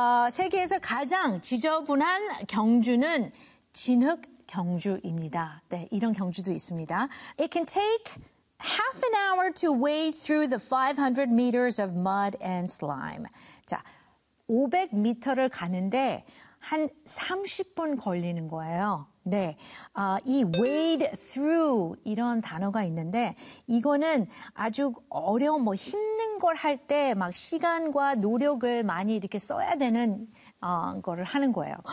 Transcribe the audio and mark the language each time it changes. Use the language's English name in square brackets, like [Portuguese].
[Korean] 세계에서 가장 지저분한 경주는 진흙 경주입니다. 네, 이런 경주도 있습니다. [English] It can take half an hour to wade through the 500 meters of mud and slime. [Korean] 자, 500m를 가는데 한 30분 걸리는 거예요. 네, 이 wade through 이런 단어가 있는데 이거는 아주 어려운 뭐 힘든 걸 할 때 막 시간과 노력을 많이 이렇게 써야 되는 거를 하는 거예요.